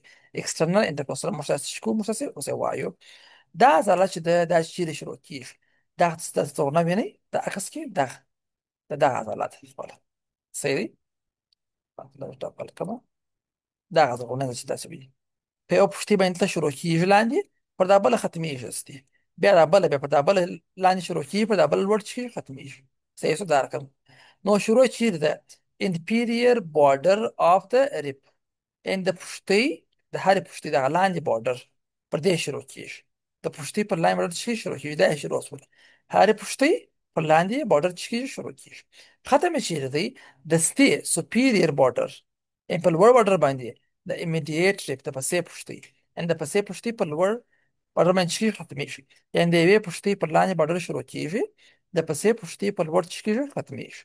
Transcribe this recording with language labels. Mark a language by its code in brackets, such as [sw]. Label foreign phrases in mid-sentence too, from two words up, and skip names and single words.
[en] external intercostal [ps] موږ تاسو چې کوم موږ تاسو اوس وایو. دا عضله چې دا چیرې شروع کیږي، دا ستاسو نه ویني د عکس کې دا عضلات خپل سيري دا ټاکل کما دا عضله چې تاسو ویني په یو پښتۍ باندې شروع کیږي لاندې، پر دا بل ختميږي ستي، بیا دا بل بیا پر دا بل لاندې شروع کیږي، پر دا بل ور چې ختميږي. صحیح سو دا رقم. نو شروع چیرې ده؟ [en] inferior border of the rib، [ps] ان د پښتۍ د هرې پښتۍ دغه لاندې بارډر پر دې شروع کیږي. د پښتۍ پر لاندې بارډر چې شروع کیږي دا یې شروع شول، هرې پښتۍ پر لاندې بارډر چې کیږي شروع کیږي. ختم یې چیرې دی؟ د ستې [en] superior border, [ps] ان په لوړ بارډر باندې د [en] immediate rib [ps] د پسې پښتۍ، ان د پسې پښتۍ پر لوړ بارډر باندې چې ختمېږي، یعنې د یوې پښتۍ پر لاندې بارډر شروع کیږي، د پسې پښتۍ پر لوړ چې کیږي ختمېږي.